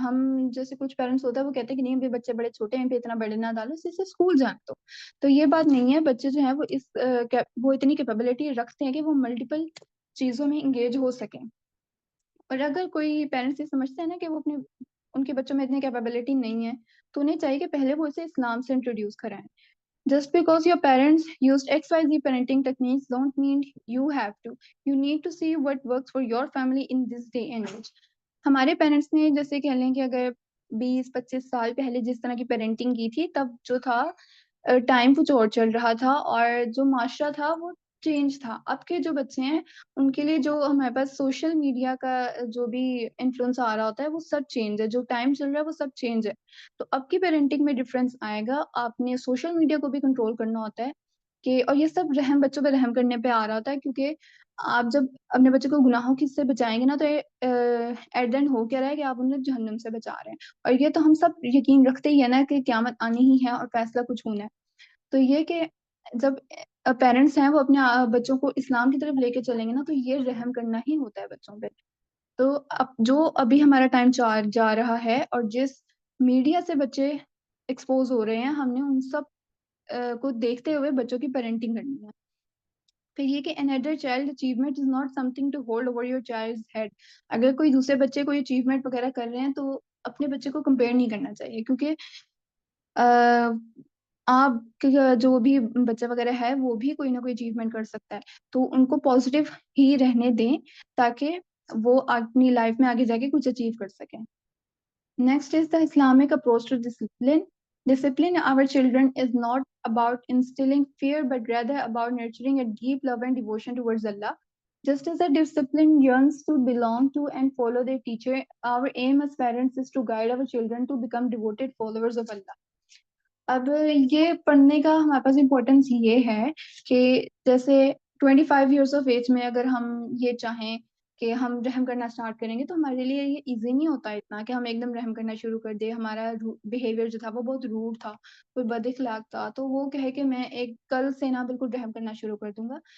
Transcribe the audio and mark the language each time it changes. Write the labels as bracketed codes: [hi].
[ur] ہم جیسے کچھ پیرنٹس ہوتا ہے وہ کہتے ہیں کہ نہیں بچے بڑے چھوٹے ہیں پہ اتنا برڈن نہ ڈالو, اسے اسکول جان دو. تو یہ بات نہیں ہے, بچے جو ہیں وہ اتنی کیپیبلٹی رکھتے ہیں کہ وہ ملٹیپل چیزوں میں انگیج ہو سکیں. اور اگر کوئی پیرنٹس یہ سمجھتے ہیں نا کہ وہ ان کے بچوں میں اتنی کیپیبلٹی نہیں ہے, تو انہیں چاہیے کہ پہلے وہ اسے اسلام سے انٹروڈیوس کرائیں. [en] Just because your parents used XYZ parenting techniques don't mean you have to. You need to see what works for your family in this day and age. [ur] ہمارے پیرنٹس نے جیسے کہہ لیں کہ اگر 20-25 سال پہلے جس طرح کی پیرنٹنگ کی تھی, تب جو تھا ٹائم کچھ اور چل رہا تھا اور جو معاشرہ تھا وہ چینج تھا. اب کے جو بچے ہیں ان کے لیے جو ہمارے پاس سوشل میڈیا کا جو بھی انفلوئنس آ رہا ہوتا ہے وہ سب چینج ہے, جو ٹائم چل رہا ہے وہ سب چینج ہے. تو اب کی پیرنٹنگ میں ڈفرینس آئے گا, آپ نے سوشل میڈیا کو بھی کنٹرول کرنا ہوتا ہے کہ, اور یہ سب بچوں پہ رحم کرنے پہ آ رہا ہوتا ہے, کیونکہ آپ جب اپنے بچے کو گناہوں کی سے بچائیں گے نا تو ایٹ دین ہو کیا رہا ہے کہ آپ انہیں جہنم سے بچا رہے ہیں. اور یہ تو ہم سب یقین رکھتے ہی ہے نا کہ قیامت آنی ہی ہے اور فیصلہ کچھ ہونا ہے. تو یہ کہ جب پیرنٹس ہیں وہ اپنے بچوں کو اسلام کی طرف لے کے چلیں گے نا تو یہ رحم کرنا ہی ہوتا ہے بچوں پہ. تو جو ابھی ہمارا ٹائم جا رہا ہے اور جس میڈیا سے بچے ایکسپوز ہو رہے ہیں, ہم نے ان سب کو دیکھتے ہوئے بچوں کی پیرنٹنگ کرنی ہے. پھر یہ کہ [en] another child achievement is not something to hold over your child's head. [ur] اگر کوئی دوسرے بچے کوئی اچیومنٹ وغیرہ کر رہے ہیں تو اپنے بچے کو کمپیئر نہیں کرنا چاہیے, کیونکہ آپ جو بھی بچہ وغیرہ ہے وہ بھی کوئی نہ کوئی اچیومنٹ کر سکتا ہے, تو ان کو پازیٹیو ہی رہنے دیں تاکہ وہ اپنی لائف میں آگے جا کے کچھ اچیو کر سکیں. [en] Next is the Islamic approach to discipline. Discipline our children is not about instilling fear, but rather about nurturing a deep love and devotion towards Allah. Just as a discipline yearns to belong to and follow their teacher, our aim as parents is to guide our children to become devoted followers of Allah. [ur] اب یہ پڑھنے کا ہمارے پاس importance یہ ہے کہ جیسے 25 years of age میں اگر ہم یہ چاہیں کہ ہم رحم کرنا اسٹارٹ کریں گے تو ہمارے لیے یہ ایزی نہیں ہوتا اتنا کہ ہم ایک دم رحم کرنا شروع کر دیں. ہمارا بیہیویئر جو تھا وہ بہت روڈ تھا, کوئی بد اخلاق تھا, تو وہ کہے کہ میں ایک کل سے نا بالکل رحم کرنا شروع کر دوں گا.